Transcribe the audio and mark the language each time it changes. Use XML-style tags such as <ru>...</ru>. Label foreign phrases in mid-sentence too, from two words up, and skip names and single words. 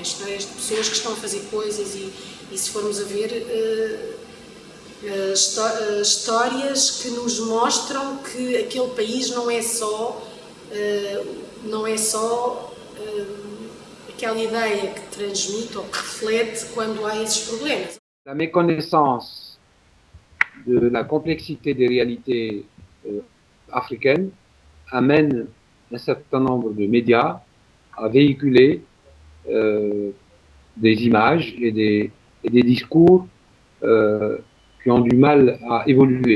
<pt>Histórias de pessoas que estão a fazer coisas e se formos a ver histórias que nos mostram que aquele país não é só aquela ideia que transmite ou que reflete quando há esses problemas.</pt> <fr>La méconnaissance de la complexité des réalités africaines amène un certain nombre de médias à véhiculer des images et des discours qui ont du mal à évoluer.</fr>